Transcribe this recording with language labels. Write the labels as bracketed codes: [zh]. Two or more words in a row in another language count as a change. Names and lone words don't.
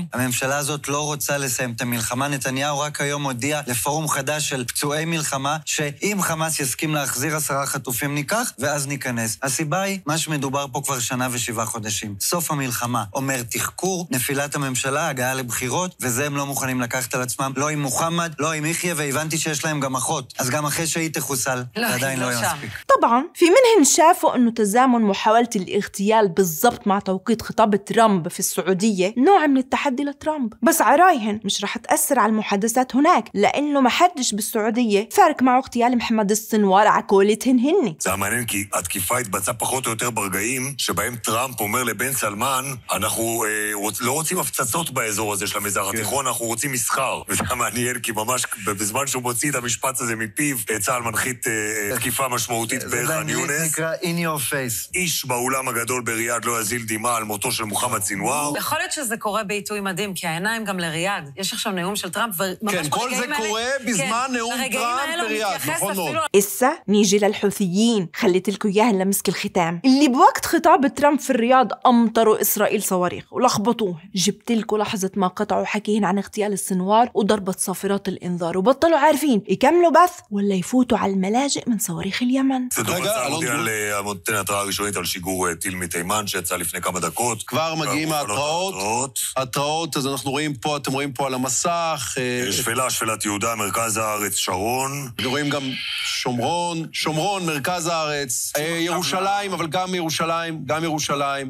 [he] הממשלה הזאת לא רוצה לסיים את המלחמה. נתניהו רק היום הודיע לפורום חדש של פצועי מלחמה, שאם חמאס יסכים להחזיר 10 חטופים ניקח, ואז ניכנס. הסיבה היא, מה שמדובר פה כבר 1 ו7 חודשים. סוף המלחמה אומר תחקור, נפילת הממשלה, הגעה לבחירות, וזה הם לא מוכנים לקחת על עצמם, לא עם מוחמד, לא עם יחיה, והבנתי שיש להם גם אחות. אז גם אחרי שהיא תחוסל, עדיין לא יספיק. [ar] طبعا في منهن شافوا انه تزامن محاولة الاغتيال بالضبط مع توقيت خطاب ترامب في السعودية نوع من التحدي لترامب، بس عرايهن مش رح تأثر على المحادثات هناك لأنه ما حدش بالسعودية فارق معه اغتيال محمد السنوار على קולתהן هن. [he] זה מעניין כי התקיפה התבצעה פחות או יותר ברגעים שבהם טראמפ אומר לבן סלמן, אנחנו לא רוצים הפצצות באזור הזה של המזרח התיכון, אנחנו רוצים מסחר. וזה מעניין כי ממש בזמן שהוא מוציא את המשפט הזה מפיו, צה"ל מנחית תקיפה משמעותית בח'אן יונס. זה נקרא [en] in your face. [he] איש באולם הגדול בריאד לא יזיל דמעה על מותו של מוחמד סינואר. יכול להיות שזה קורה בעיתוי מדהים, כי העיניים גם לריאד. יש עכשיו נאום של טראמפ, וממש כן, כל זה קורה בזמן נאום טראמפ בריאד, נכון מאוד. [ar] إسا نيجي للحوثيين، خليت لكم إياها لمسك الختام اللي بوقت خطاب ترامب في الرياض أمطروا إسرائيل صواريخ ولخبطوه. جبت لكم لحظة ما قطعوا حكيهن عن اغتيال السنوار وضربت صافرات الإنذار وبطلوا عارفين يكملوا بث ولا يفوتوا على الملاجئ من صواريخ اليمن. [he] רגע, נותן התראה ראשונית על שיגור טיל מתימן שיצא לפני כמה דקות. כבר מגיעים ההתראות, אז אנחנו רואים פה, אתם רואים פה על המסך. שפלת יהודה, מרכז הארץ, שרון. רואים גם שומרון, מרכז הארץ, ירושלים, אבל גם ירושלים.